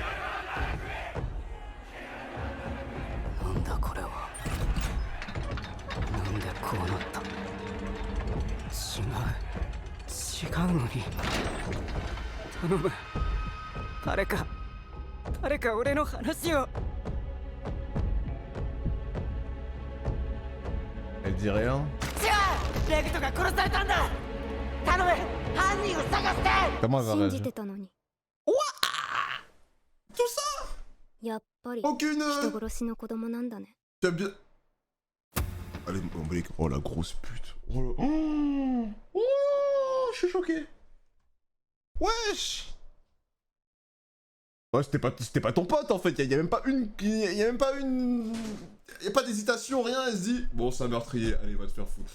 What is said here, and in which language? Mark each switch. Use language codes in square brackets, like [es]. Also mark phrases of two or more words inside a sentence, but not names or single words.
[ja] なんだこれは。なんでこうなった。違うのに。頼む、誰か俺の話を。 [fr] Elle dit rien. [ja] 違う、レグトが殺されたんだ。頼む、犯人を探して。 [fr] Comment elle va [ja] 信じ [fr] réagir? [ja] てたのに。 [fr] Tout ça? [ja] やっぱり [fr] Aucune. [ja] 人殺しの子供なんだね。 [fr] Tu as bien. Allez, oh la grosse pute. Oh, oh, je suis choqué. Wesh. Ouais, c'était pas ton pote en fait. Y a même pas une. Y a même pas une. Y a pas d'hésitation, rien. Elle se dit bon, c'est un meurtrier. Allez, va te faire foutre.